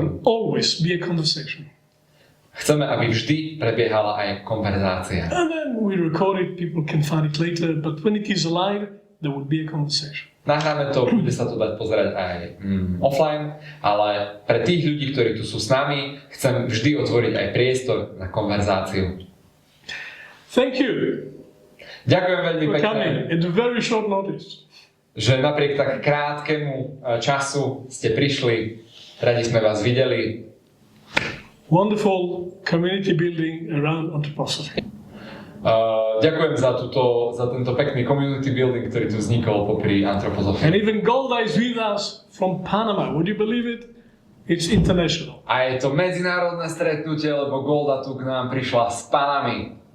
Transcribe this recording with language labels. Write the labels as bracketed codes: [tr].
[en] will always be a conversation. [sk] Chceme, aby vždy prebiehala aj konverzácia. [en] And then we record it, people can find it later, but when it is alive, there will be a conversation. [sk] Nahráme to, bude sa to dať pozerať aj offline, ale pre tých ľudí, ktorí tu sú s nami, chcem vždy otvoriť aj priestor na konverzáciu. [en] Thank you [sk] Ďakujem veľmi [en] for [sk] pekne, [en] coming at a very short notice. [sk] že napriek tak krátkemu času ste prišli. Radi sme vás videli. [en] Wonderful community building around anthroposophy. [sk] Ďakujem za tento pekný [en] community building, [sk] ktorý tu vznikol popri Antroposofii. [en] And even Golda is with us from Panama. Would you believe it? It's international. [sk] A je to medzinárodné stretnutie, lebo Golda tu k nám prišla z Panamy.